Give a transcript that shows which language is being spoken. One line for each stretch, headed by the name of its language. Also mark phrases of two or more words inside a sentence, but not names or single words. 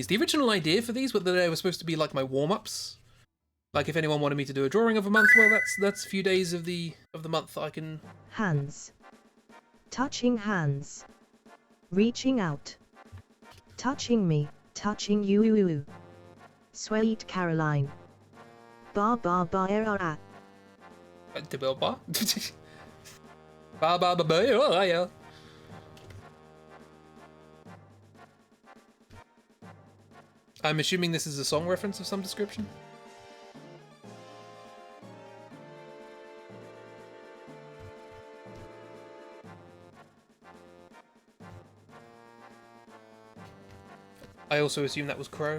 English: The original idea for these was that they were supposed to be like my warm-ups. Like if anyone wanted me to do a drawing of a month, well, that's a few days of the month that I can. Hands. Touching hands. Reaching out. Touching me, touching you. Sweet Caroline. Ba ba ba era. Ba ba ba ba yeah. I'm assuming this is a song reference of some description. I also assume that was Crow.